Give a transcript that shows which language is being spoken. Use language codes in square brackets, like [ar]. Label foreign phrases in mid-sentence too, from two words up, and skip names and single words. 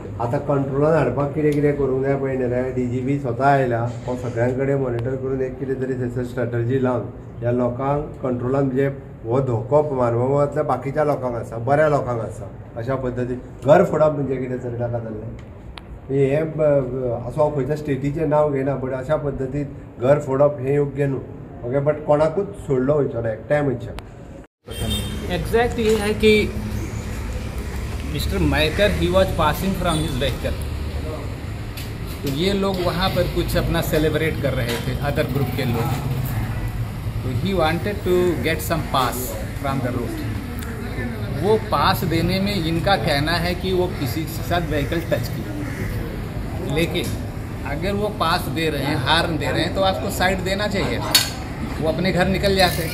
[kok] आतां कंट्रोलान हाडपाक कितें करूंक जाय पळय न्ही रे, DGP स्वता आयला, हो सगळ्यां कडेन मॉनिटर करून एक कितें तरी थंयसर स्ट्रॅटर्जी लावन ह्या लोकांक कंट्रोलान म्हणजे हो धोको मारवांतल्या बाकीच्या लोकांक आसा, बऱ्या लोकांक आसा. अशा पद्दतीन घर फोडप म्हणजे कितें तरी नाका जाल्लें. हे असो हांव खंयच्या स्टेटीचें नांव घेयना, बट अशा पद्दतीन घर फोडप हें योग्य न्हू. [en] okay, but [kok] कोणाकूच सोडलो वयचो ना, एकट्याय मनशाक. [hi] एग्जैक्ट ये है कि [en] Mister Maker he was passing from his vehicle, [hi] तो ये लोग वहाँ पर कुछ अपना सेलिब्रेट कर रहे थे, [en] other group [hi] के लोग. [en] तो he wanted to get some pass from the route. [hi] वो पास देने में इनका कहना है कि वो किसी के साथ [en] vehicle touch [hi] किया, लेकिन अगर वो पास दे रहे हैं, हार्न दे रहे हैं, तो आपको साइड देना चाहिए, वो अपने घर निकल जाते.